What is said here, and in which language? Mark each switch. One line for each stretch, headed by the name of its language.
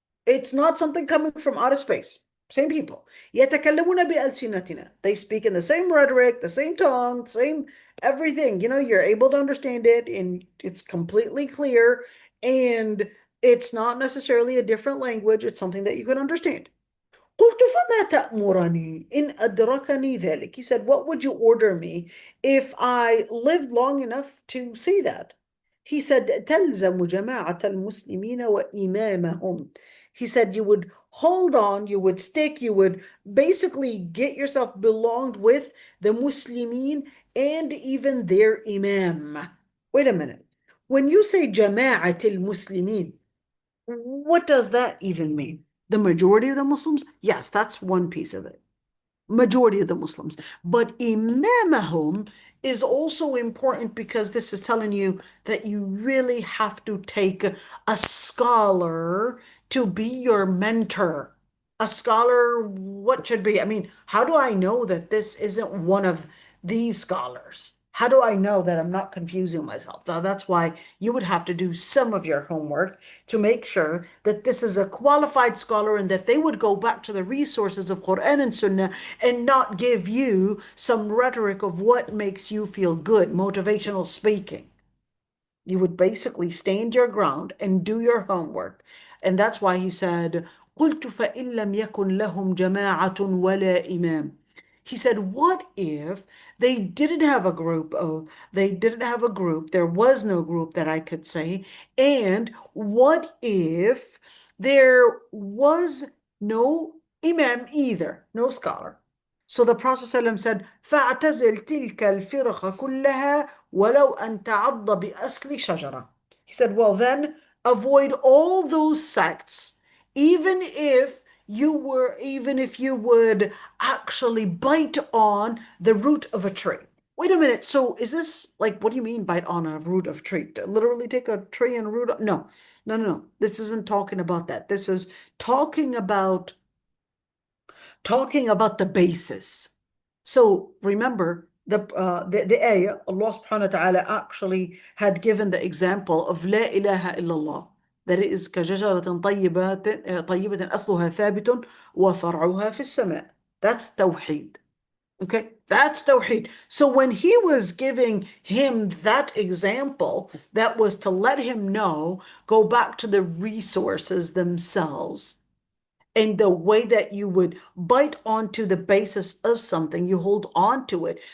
English: It's not something coming from outer space. Same people.
Arabic: يتكلمون بألسنتنا.
English: They speak in the same rhetoric, the same tongue, same everything. You're able to understand it, and it's completely clear, and it's not necessarily a different language. It's something that you can understand.
Arabic: قلت فما تأمرني إن أدركني ذلك.
English: He said, what would you order me if I lived long enough to see that? He said,
Arabic: تلزم جماعة المسلمين وإمامهم.
English: He said, you would hold on, you would stick, you would basically get yourself belonged with the Muslimin and even their imam. Wait a minute. When you say
Arabic: جماعة المسلمين,
English: what does that even mean? The majority of the Muslims? Yes, that's one piece of it. Majority of the Muslims. But imamahum is also important, because this is telling you that you really have to take a scholar to be your mentor. A scholar, what should be? I mean, how do I know that this isn't one of these scholars? How do I know that I'm not confusing myself? Now, that's why you would have to do some of your homework to make sure that this is a qualified scholar, and that they would go back to the resources of Quran and Sunnah and not give you some rhetoric of what makes you feel good, motivational speaking. You would basically stand your ground and do your homework. And that's why he said,
Arabic: قلت فإن لم يكن لهم جماعة ولا إمام.
English: He said, what if they didn't have a group there was no group that I could say, and what if there was no imam either, no scholar? So the Prophet ﷺ said,
Arabic: فَاعْتَزِلْ تِلْكَ الْفِرْقَ كُلَّهَا وَلَوْ أَنْ تَعَضَّ بِأَصْلِ شَجَرَةٍ.
English: He said, well then, avoid all those sects, even if you would actually bite on the root of a tree. Wait a minute. So is this like, what do you mean bite on a root of a tree? Literally take a tree and root? No, no, no, no. This isn't talking about that. This is talking about the basis. So remember the ayah, Allah subhanahu wa ta'ala actually had given the example of La ilaha illallah. That it is
Arabic: كَشَجَرَةٍ طَيِّبَةٍ أَصْلُهَا ثَابِتٌ وَفَرْعُهَا فِي السَّمَاءِ.
English: That's Tawheed. Okay, that's Tawheed. So when he was giving him that example, that was to let him know, go back to the resources themselves. And the way that you would bite onto the basis of something, you hold on to it.